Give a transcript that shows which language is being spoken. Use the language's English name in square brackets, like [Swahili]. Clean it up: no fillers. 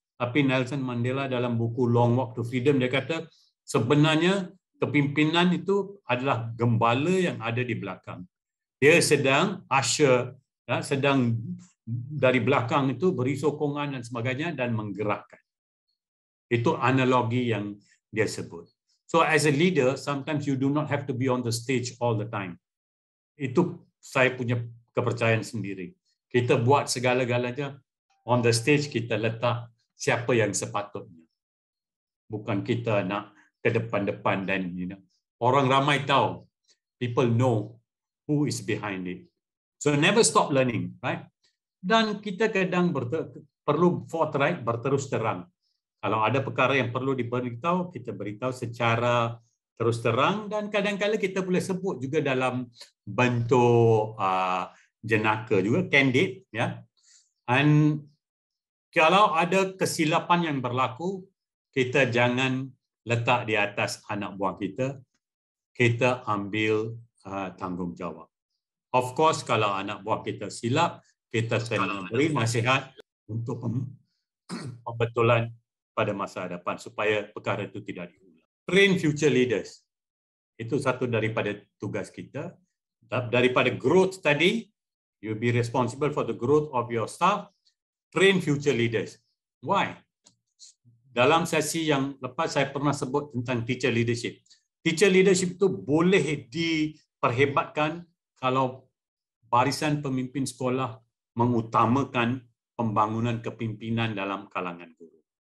[Malay] Tapi Nelson Mandela dalam buku Long Walk to Freedom, dia kata sebenarnya kepimpinan itu adalah gembala yang ada di belakang. Dia sedang usher, sedang dari belakang itu beri sokongan dan sebagainya dan menggerakkan. Itu analogi yang dia sebut. [English] So as a leader, sometimes you do not have to be on the stage all the time. [Malay] Itu saya punya kepercayaan sendiri. Kita buat segala-galanya [English] on the stage, [Malay] kita letak siapa yang sepatutnya. Bukan kita nak ke depan-depan dan orang ramai tahu. [English] People know who is behind it. So never stop learning, right? [Malay] Dan kita kadang perlu forthright, berterus terang. Kalau ada perkara yang perlu diberitahu, kita beritahu secara terus terang dan kadang-kadang kita boleh sebut juga dalam bentuk jenaka juga, candid, ya. Dan kalau ada kesilapan yang berlaku, kita jangan letak di atas anak buah kita, kita ambil tanggungjawab. [English] Of course, [Malay] kalau anak buah kita silap, kita kena beri nasihat untuk pembetulan pada masa hadapan supaya perkara itu tidak diulang. [English] Train future leaders. [Malay] Itu satu daripada tugas kita. Daripada growth tadi, [English] you'll be responsible for the growth of your staff. Train future leaders. Why? [Malay] Dalam sesi yang lepas saya pernah sebut tentang teacher leadership. Teacher leadership itu boleh diperhebatkan kalau barisan pemimpin sekolah mengutamakan pembangunan kepimpinan dalam kalangan guru.